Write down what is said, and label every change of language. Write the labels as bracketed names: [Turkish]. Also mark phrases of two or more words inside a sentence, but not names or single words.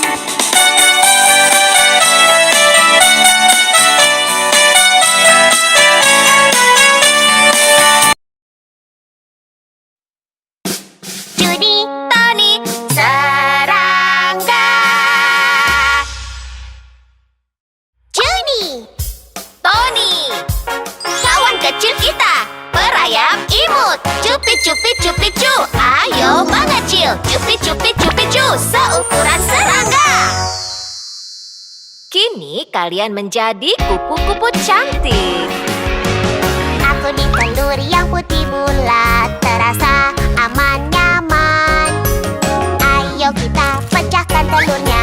[Indonesian] Judy, Tony, serangga. Judy, Tony, kawan kecil kita, perayam imut. Cupit, cupit, cupit, cu. Ayo mengecil. Cupit, cupit, cupit, cu. Seukuran serangga. Kini kalian menjadi kupu-kupu cantik. Aku di telur yang putih bulat, terasa aman nyaman. Ayo kita pecahkan telurnya.